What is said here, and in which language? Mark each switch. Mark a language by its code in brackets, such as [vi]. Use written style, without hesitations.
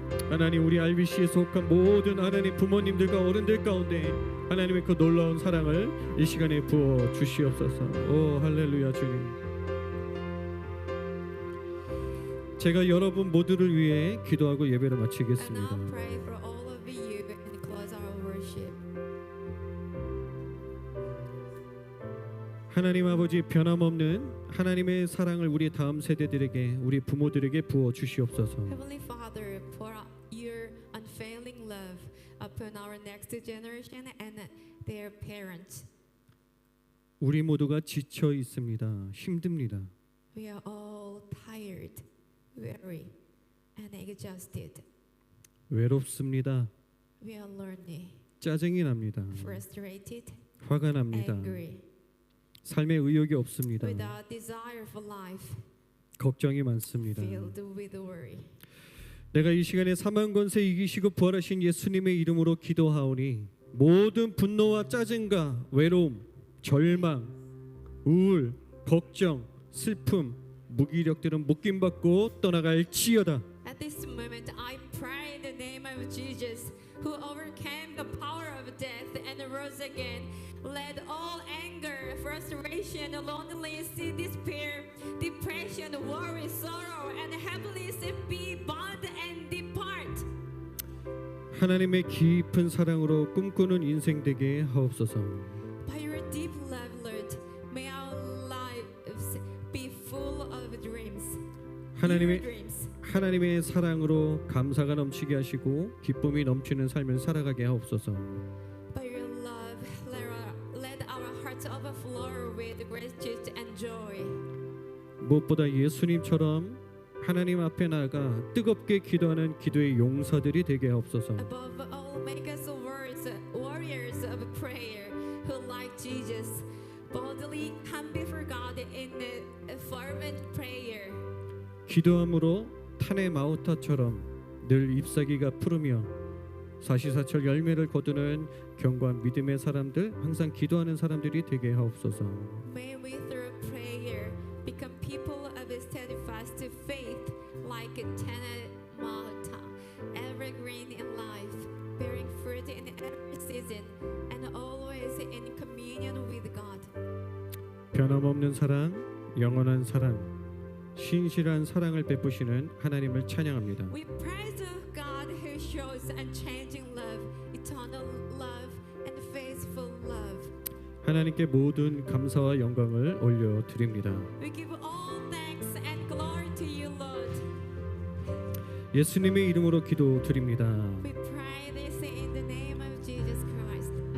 [ko] 하나님 우리 RBC에 속한 모든 하나님 부모님들과 어른들 가운데 하나님의 그 놀라운 사랑을 이 시간에 부어 주시옵소서. 오 할렐루야 주님. 제가 여러분 모두를 위해 기도하고 예배를 [en] And [ko] 마치겠습니다. [en] now pray for all of you and close our worship. [ko] 하나님 아버지, 변함없는 하나님의 사랑을 우리 다음 세대들에게, 우리 부모들에게 부어 주시옵소서. [en] Heavenly Father, pour out your unfailing love upon our next generation and their parents. [ko] 우리 모두가 지쳐 있습니다. 힘듭니다. [en] We are all tired, weary, and exhausted. [ko] 외롭습니다. [en] We are lonely, [ko] 짜증이 납니다. [en] frustrated, [ko] 화가 납니다. [en] angry, [ko] 삶의 의욕이 없습니다. [en] without desire for life, [ko] 걱정이 많습니다. [en] filled with worry. [ko] 내가 이 시간에 사망 권세 이기시고 부활하신 예수님의 이름으로 기도하오니 모든 분노와 짜증과 외로움, 절망, 우울, 걱정, 슬픔, 무기력들은 묶임받고 떠나갈지어다. [en] At this moment, I pray in the name of Jesus. who overcame the power of death and rose again. Let all anger, frustration, loneliness, despair, depression, worry, sorrow, and heaviness be bound and depart. [ko] 하나님의 깊은 사랑으로 꿈꾸는 인생 되게 하옵소서. [en] By your deep love, Lord, may our lives be full of dreams. Your dreams. [ko] 하나님의 사랑으로 감사가 넘치게 하시고 기쁨이 넘치는 삶을 살아가게 하옵소서. [en] By your love, let our hearts overflow with gratitude and joy. [ko] 무엇보다 예수님처럼 하나님 앞에 나아가 뜨겁게 기도하는 기도의 용사들이 되게 하옵소서. [en] Above all, make us warriors of prayer who, like Jesus, boldly come before God in a fervent prayer. [ko] 기도함으로 탄의 마우타처럼 늘 잎사귀가 푸르며 사시사철 열매를 거두는 견고한 믿음의 사람들, 항상 기도하는 사람들이 되게 하옵소서. [en] May we through prayer become people of steadfast faith, like a tenant malta, evergreen in life, bearing fruit in every season, and always in communion with God. [ko] 변함없는 사랑, 영원한 사랑, 신실한 사랑을 베푸시는 하나님을 찬양합니다. [en] We praise God who shows unchanging love, eternal love, and faithful love. [ko] 하나님께 모든 감사와 영광을 올려드립니다. [en] We give all thanks and glory to you, Lord. [ko] 예수님의 이름으로 기도드립니다. [en] We pray this in the name of Jesus Christ.